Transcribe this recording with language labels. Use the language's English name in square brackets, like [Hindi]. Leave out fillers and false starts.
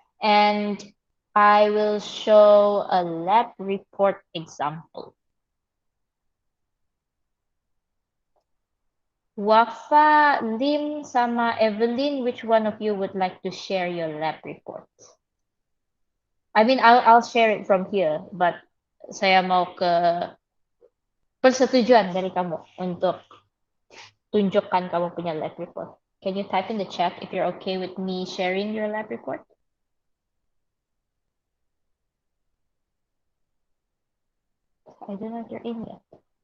[English] And I will show a lab report example. Wafa, Lim, sama Evelyn, which one of you would like to share your lab report? I mean, I'll share it from here, but [Malay] saya mau ke persetujuan dari kamu untuk tunjukkan kamu punya lab report. [English] Can you type in the chat if you're okay with me sharing your lab report? I don't know if you're in yet.